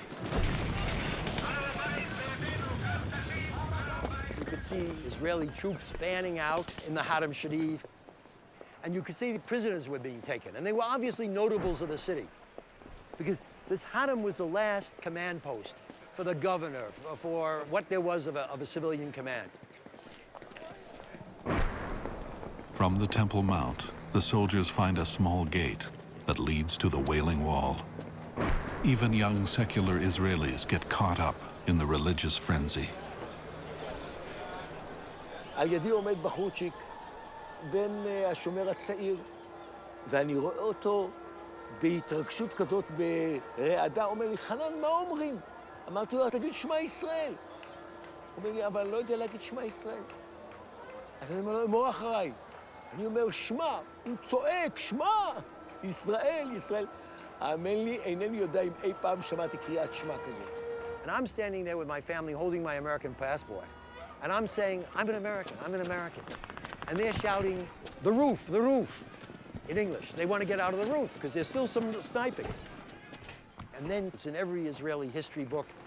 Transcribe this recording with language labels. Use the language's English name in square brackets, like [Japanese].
[English] You could see Israeli troops fanning out in the Haram Sharif, and you could see the prisoners were being taken, and they were obviously notables of the city, because this Haram was the last command post for the governor, for what there was of a civilian command. From the Temple Mount, the soldiers find a small gate that leads to the Wailing Wall. Even young secular Israelis get caught up in the religious frenzy. [Hebrew] על ידי עומד בחורצ'יק, בן השומר הצעיר, ואני רואה אותו בהתרגשות כזאת, ברעדה, אומר לי, חנן, מה אומרים? אמרתי לו, תגיד שמע ישראל. הוא אומר לי, אבל אני לא יודע להגיד שמע ישראל. אז אני אומר לו, אמור אחריי. אני אומר, שמע, הוא צועק, שמע, ישראל, ישראל. האמן לי, אינני יודע אם אי פעם שמעתי קריאת שמע כזאת. [English] And I'm standing there with my family holding my American passport. And I'm saying, I'm an American, I'm an American. And they're shouting, the roof, in English. They want to get out of the roof because there's still some sniping. And then it's in every Israeli history book.